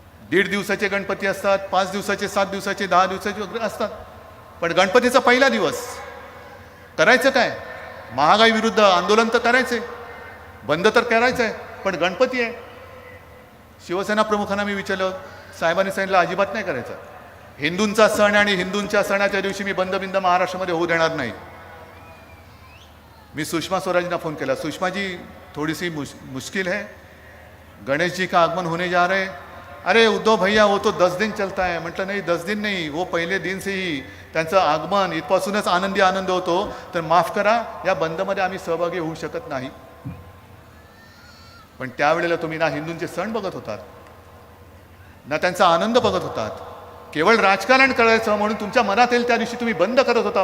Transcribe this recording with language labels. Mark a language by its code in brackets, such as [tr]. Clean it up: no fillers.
[mr] 1.5 दिवसाचे गणपती असतात, 5 दिवसाचे, 7 दिवसाचे, 10 दिवसाचे वगैरे असतात, पण गणपतीचा पहिला दिवस करायचं काय? महागाई विरुद्ध आंदोलन तर करायचंय, बंद तर करायचं आहे, पण गणपती आहे. शिवसेना प्रमुखांना मी विचारलं, साहेबांनी सांगितलं अजिबात नाही करायचं. हिंदूंचा सण आणि हिंदूंच्या सणाच्या दिवशी मी बंद बिंद महाराष्ट्रामध्ये होऊ देणार नाही. मी सुषमा स्वराजना फोन केला, [hi] सुषमा जी थोड़ी सी मुश्किल है, गणेश जी का आगमन होने जा रहे हैं. अरे उद्धव भैया वो तो 10 दिन चलता है. [mr] म्हटलं नाही [hi] 10 दिन नहीं, वो पहिले दिन से ही [mr] त्यांचं आगमन इथपासूनच आनंद होतो, तर माफ करा या बंदमध्ये आम्ही सहभागी होऊ शकत नाही. पण त्यावेळेला तुम्ही ना हिंदूंचे सण बघत होतात ना त्यांचा आनंद बघत होतात, केवळ राजकारण करायचं म्हणून तुमच्या मनात येईल त्या दिवशी तुम्ही बंद करत होता.